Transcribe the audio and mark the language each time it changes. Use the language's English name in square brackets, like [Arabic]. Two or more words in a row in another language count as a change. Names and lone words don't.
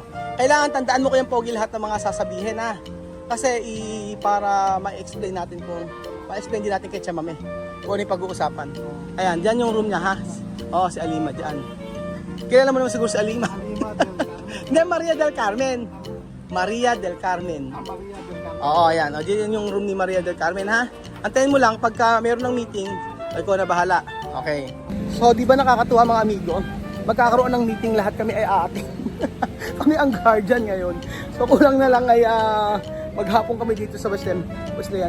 [Filipino] Kailangan tandaan mo ko yung Pogi lahat ng mga sasabihin ha. Kasi para ma-explain natin ma-explain din natin kay Chamame kung ano yung pag-uusapan. Ayan, dyan yung room niya ha. Si Alima dyan. Kilala mo naman siguro si Alima. Hindi, Maria del Carmen. Maria del Carmen. Ayan. Dyan yung room ni Maria del Carmen ha. Antayin mo lang pagka meron ng meeting, ikaw na bahala. Okay. So, di ba nakakatuwa mga amigo? Magkakaroon ng meeting, lahat kami ay aating. Kami ang guardian ngayon. So kulang na lang ay maghapon kami dito sa Wesleyan.